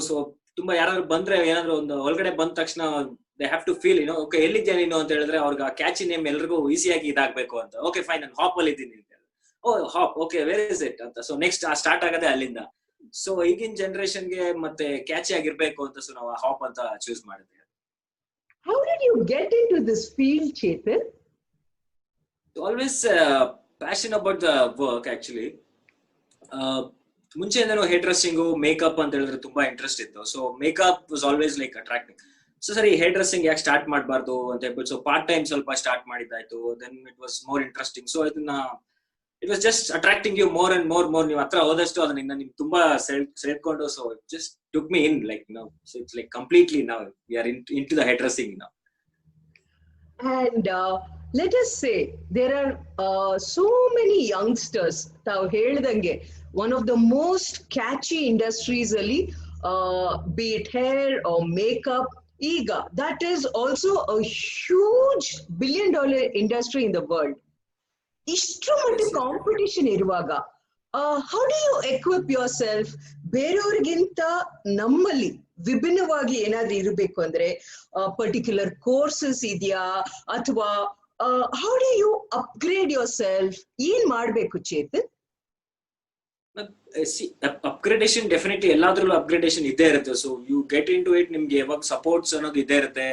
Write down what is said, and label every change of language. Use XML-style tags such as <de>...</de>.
<kn>So ತುಂಬಾ ಯಾರಾದ್ರೂ ಬಂದ್ರೆ, ಏನಾದ್ರು ಒಂದು ಒಳಗಡೆ ಬಂದ ತಕ್ಷಣ</kn> <en>they have to feel</en> <kn>okay ಎಲ್ಲಿದ್ಯಾ ನೀನು ಅಂತ ಹೇಳಿದ್ರೆ ಅವ್ರಿಗೆ ಆ ಕ್ಯಾಚಿ ನೇಮ್ ಎಲ್ರಿಗೂ ಈಸಿಯಾಗಿ ಇದಾಗಬೇಕು ಅಂತ. ಓಕೆ ಫೈನ್ ನಾನು ಹಾಪ್ ಅಲ್ಲಿ ಇದ್ದೀನಿ ಅಂತ. ಓ ಹಾಪ್,</kn> <en>okay where is it</en> <kn>ಅಂತ. ಸೊ ನೆಕ್ಸ್ಟ್ ಸ್ಟಾರ್ಟ್ ಆಗದೆ ಅಲ್ಲಿಂದ. ಸೊ ಈಗಿನ ಜನರೇಷನ್ಗೆ ಮತ್ತೆ ಕ್ಯಾಚಿ ಆಗಿರ್ಬೇಕು ಅಂತ ಸೊ ನಾವು ಹಾಪ್ ಅಂತ ಚೂಸ್ ಮಾಡಿದ್ವಿ.</kn> <en>How did you get into this field, Chetan? Always passion about the work actually.</en> <kn>ಮುಂಚೆಯಿಂದನೂ hair dressing, makeup ಅಂತ ಹೇಳಿದ್ರೆ ತುಂಬಾ ಇಂಟ್ರೆಸ್ಟ್ ಇತ್ತು.</kn> <en>So makeup was always like attracting.</en> <kn>So ಸರಿ ಹೇರ್ ಡ್ರೆಸ್ಸಿಂಗ್ ಯಾಕೆ ಸ್ಟಾರ್ಟ್ ಮಾಡಬಾರ್ದು ಅಂತ ಹೇಳ್ಬಿಟ್ಟು ಸೊ ಪಾರ್ಟ್ ಟೈಮ್ ಸ್ವಲ್ಪ start ಮಾಡಿದ್ದಾಯ್ತು.</kn> <en>Then it was more interesting. So ಇದನ್ನ it was just attracting you more and more.</en> <kn>ನೀವು ಹತ್ರ ಹೋದಷ್ಟು ಅದನ್ನ ನಿಮ್ಗೆ ತುಂಬಾ ಸೆಳ್ಕೊಂಡು,</kn> <en>So just took me in like now. So it's like completely now we are into the hair dressing now. And let us say there are so many youngsters,</en> <kn>ತಾವು ಹೇಳಿದಂಗೆ</kn> <en>one of the most catchy industries ಅಲ್ಲಿ, be it hair or makeup, ಈಗ that is also a huge billion-dollar industry in the world.</en> <kn>ಇಷ್ಟು ಮಟ್ಟಿಗೆ competition ಇರುವಾಗ</kn> <en>how do you equip yourself?</en> <kn>ಬೇರೆಯವ್ರಿಗಿಂತ ನಮ್ಮಲ್ಲಿ ವಿಭಿನ್ನವಾಗಿ ಏನಾದ್ರೂ ಇರಬೇಕು ಅಂದ್ರೆ ಪರ್ಟಿಕ್ಯುಲರ್ ಕೋರ್ಸಸ್ ಇದೆಯಾ, ಅಥವಾ</kn> <en>how do you upgrade yourself?</en> <kn>ಏನ್ ಮಾಡ್ಬೇಕು ಚೇತನ್? ಅಪ್ಗ್ರೇಡೇಷನ್ ಡೆಫಿನೆಟ್ಲಿ ಎಲ್ಲಾದ್ರಲ್ಲೂ ಅಪ್ಗ್ರೇಡೇಷನ್ ಇದ್ದೇ ಇರುತ್ತೆ.</kn> <en>so you get into it,</en> <kn>ನಿಮ್ಗೆ ಯಾವಾಗ ಸಪೋರ್ಟ್ಸ್ ಅನ್ನೋದು ಇದ್ದೇ ಇರುತ್ತೆ.</kn>